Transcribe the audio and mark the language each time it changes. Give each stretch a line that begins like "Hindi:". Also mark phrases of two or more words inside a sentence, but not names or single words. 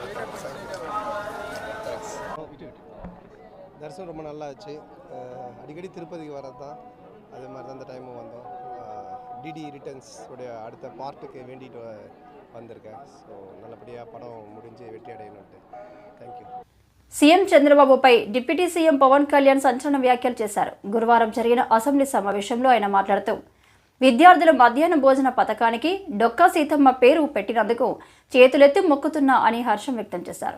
Tamil: தரிசனம் ரொம்ப நல்லா ஆச்சு. அடிக்கடி திருப்பதிக்கு வரது தான், அதே மாதிரி தான் இந்த டைமும் வந்தோம். டிடி ரிட்டர்ன்ஸ் உடைய அடுத்த பார்ட்டுக்கு வேண்டிட்டு வந்திருக்கேன். ஸோ நல்லபடியாக படம் முடிஞ்சு வெற்றி அடையணும்ட்டு.
English: thank you.
Telugu: సీఎం చంద్రబాబుపై డిప్యూటీ సీఎం పవన్ కళ్యాణ్ సంచలన వ్యాఖ్యలు చేశారు. గురువారం జరిగిన అసెంబ్లీ సమావేశంలో ఆయన మాట్లాడుతూ విద్యార్థుల మధ్యాహ్న భోజన పథకానికి డొక్కా సీతమ్మ పేరు పెట్టినందుకు చేతులెత్తి మొక్కుతున్నా అని హర్షం వ్యక్తం చేశారు.